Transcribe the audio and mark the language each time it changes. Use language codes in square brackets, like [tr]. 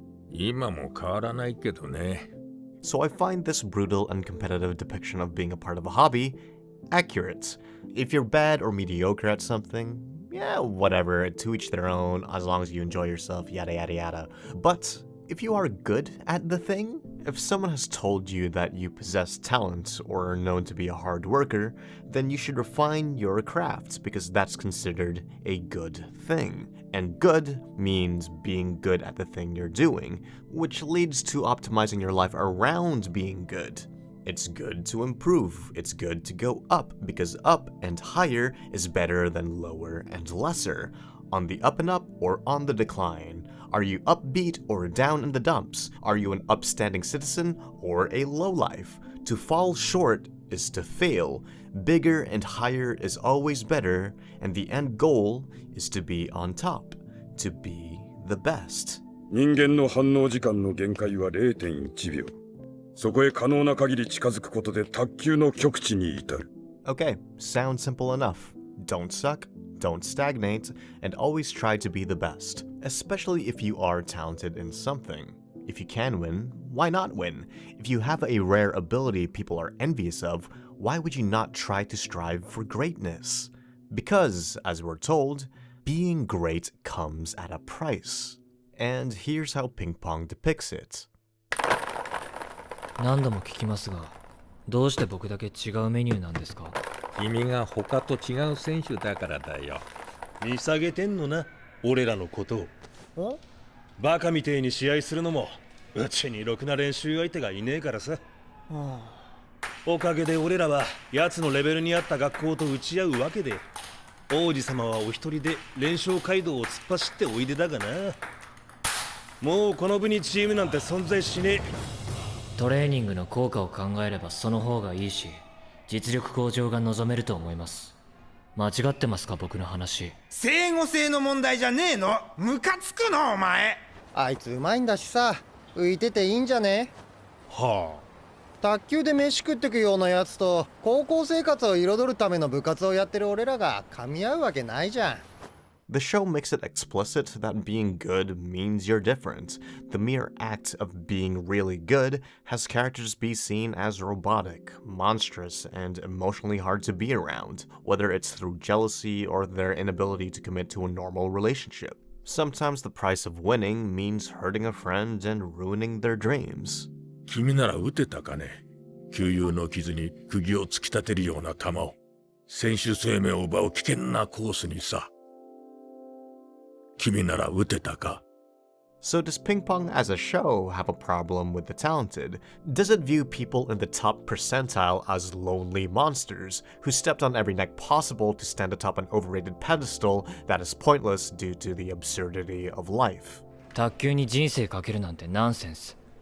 [ja] 今も変わらないけどね。 [en] So I find this brutal and competitive depiction of being a part of a hobby accurate. If you're bad or mediocre at something, yeah, whatever, to each their own, as long as you enjoy yourself, yada yada yada. But if you are good at the thing, if someone has told you that you possess talent or are known to be a hard worker, then you should refine your craft because that's considered a good thing. And good means being good at the thing you're doing, which leads to optimizing your life around being good. It's good to improve, it's good to go up, because up and higher is better than lower and lesser. On the up and up or on the decline? Are you upbeat or down in the dumps? Are you an upstanding citizen or a lowlife? To fall short is to fail. Bigger and higher is always better, and the end goal is to be on top, to be the best. [ja] 人間の反応時間の限界は 0.1 秒。そこへ可能な限り近づくことで卓球の極致に至る。 [en] Okay, sounds simple enough. Don't suck, don't stagnate, and always try to be the best, especially if you are talented in something. If you can win, why not win? If you have a rare ability people are envious of, why would you not try to strive for greatness? Because, as we're told, being great comes at a price. And here's how Ping Pong depicts it. [ja] 何度も聞きますが、どうして僕だけ違うメニューなんですか？君が他と違う選手だからだよ。見下げてんのな、俺らのことを。バカみてえに試合するのも、うちにろくな練習相手がいねえからさ。おかげで俺らは奴のレベルに合った学校と打ち合うわけで、王子様はお一人で連勝街道を突っ走っておいでだがな。もうこの部にチームなんて存在しねえ。トレーニングの効果を考えればその方がいいし、実力向上が望めると思います。間違ってますか、僕の話。整合性の問題じゃねえの。ムカつくのお前。あいつうまいんだしさ、浮いてていいんじゃね？はあ。卓球で飯食ってくようなやつと高校生活を彩るための部活をやってる俺らが噛み合うわけないじゃん。 [en] The show makes it explicit that being good means you're different. The mere act of being really good has characters be seen as robotic, monstrous, and emotionally hard to be around, whether it's through jealousy or their inability to commit to a normal relationship. Sometimes the price of winning means hurting a friend and ruining their dreams. [ja] 君なら撃てたかね。旧友の傷に釘を突き立てるような弾を。選手生命を奪う危険なコースにさ。君なら撃てたか? [en] So does Ping Pong as a show have a problem with the talented? Does it view people in the top percentile as lonely monsters who stepped on every neck possible to stand atop an overrated pedestal that is pointless due to the absurdity of life? [ja] 卓球に人生かけるなんてナンセンス。